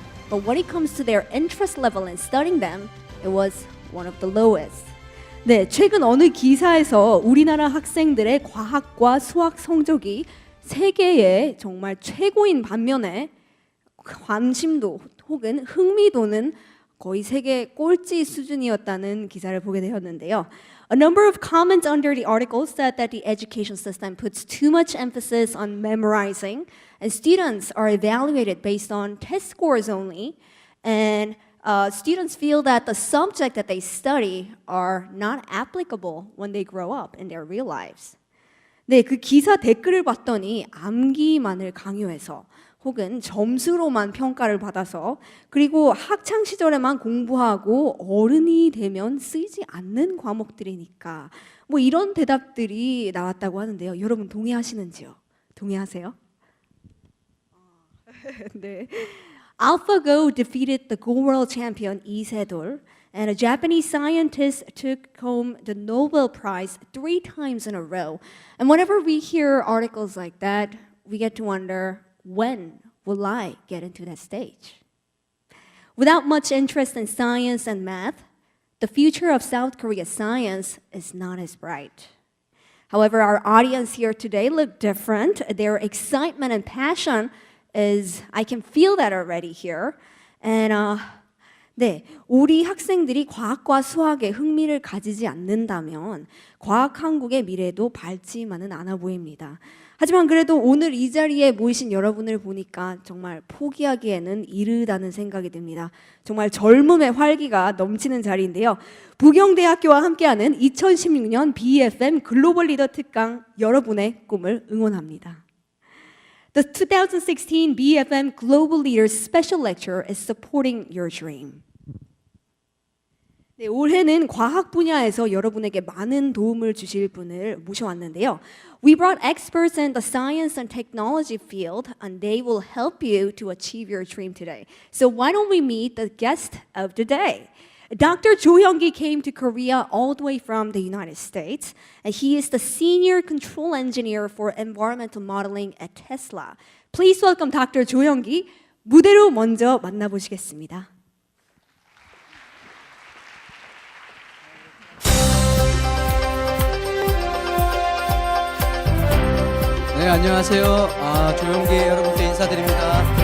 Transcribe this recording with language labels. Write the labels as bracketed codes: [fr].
[en] But when it comes to their interest level in studying them, it was one of the lowest. [ko] 네, 최근 어느 기사에서 우리나라 학생들의 과학과 수학 성적이 세계의 정말 최고인 반면에 관심도 혹은 흥미도는 거의 세계 꼴찌 수준이었다는 기사를 보게 되었는데요. [en] A number of comments under the article said that the education system puts too much emphasis on memorizing, and students are evaluated based on test scores only, and students feel that the subject that they study are not applicable when they grow up in their real lives. [ko] 네, 그 기사 댓글을 봤더니 암기만을 강요해서 혹은 점수로만 평가를 받아서 그리고 학창 시절에만 공부하고 어른이 되면 쓰이지 않는 과목들이니까 뭐 이런 대답들이 나왔다고 하는데요. 여러분 동의하시는지요? 동의하세요? 네. [en] AlphaGo defeated the Go World champion Lee Sedol, and a Japanese scientist took home the Nobel Prize 3 times in a row. And whenever we hear articles like that, we get to wonder, when will I get into that stage? Without much interest in science and math, the future of South Korea's science is not as bright. However, our audience here today look different. Their excitement and passion is, I can feel that already here. [ko] And 네, 우리 학생들이 과학과 수학에 흥미를 가지지 않는다면 과학 한국의 미래도 밝지만은 않아 보입니다. 하지만 그래도 오늘 이 자리에 모이신 여러분을 보니까 정말 포기하기에는 이르다는 생각이 듭니다. 정말 젊음의 활기가 넘치는 자리인데요. 부경대학교와 함께하는 2016년 BEFM 글로벌 리더 특강 여러분의 꿈을 응원합니다. [en] The 2016 BEFM Global Leaders Special Lecture is supporting your dream. [ko] 네, 올해는 과학 분야에서 여러분에게 많은 도움을 주실 분을 모셔왔는데요. [en] We brought experts in the science and technology field, and they will help you to achieve your dream today. So why don't we meet the guest of the day? Dr. Jo Hyung-gi came to Korea all the way from the United States, and he is the senior control engineer for environmental modeling at Tesla. Please welcome Dr. Jo Hyung-gi. [ko] 무대로 먼저 만나보시겠습니다. 네, 안녕하세요. 조용기 여러분께 인사드립니다.